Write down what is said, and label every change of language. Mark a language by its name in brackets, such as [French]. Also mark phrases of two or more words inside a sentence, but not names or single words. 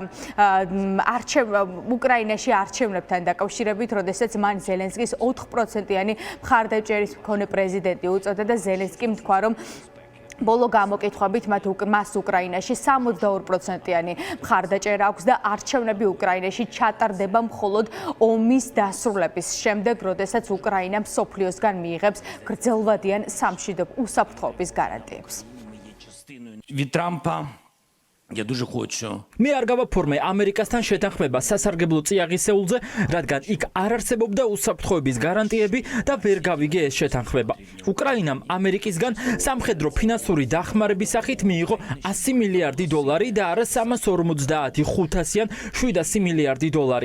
[Georgian] უკრაინაში არჩევნებთან დაკავშირებით, როდესაც მან ზელენსკის 4%-იანი მხარდაჭერის მქონე პრეზიდენტი უწოდა და ზელენსკიმ თქვა, რომ ბოლო გამოკითხვებით მას უკრაინაში 62%-იანი მხარდაჭერა აქვს და არჩევნები უკრაინაში ჩატარდება მხოლოდ ომის დასრულების შემდეგ, როდესაც უკრაინა მსოფლიოსგან მიიღებს გრძელვადიან უსაფრთხოების გარანტიებს. [Ukrainian] Від Трампа я дуже хочу. [Georgian] მე არ გავაფორმე ამერიკასთან შეთანხმება სასარგებლო წიაღისეულზე, რადგან იქ არ არსებობდა უსაფრთხოების გარანტიები და ვერ გავიგე ეს შეთანხმება. უკრაინამ ამერიკისგან სამხედრო ფინანსური დახმარების სახით მიიღო 100 მილიარდი დოლარი და არა 350-500-იან 700 მილიარდი დოლარი.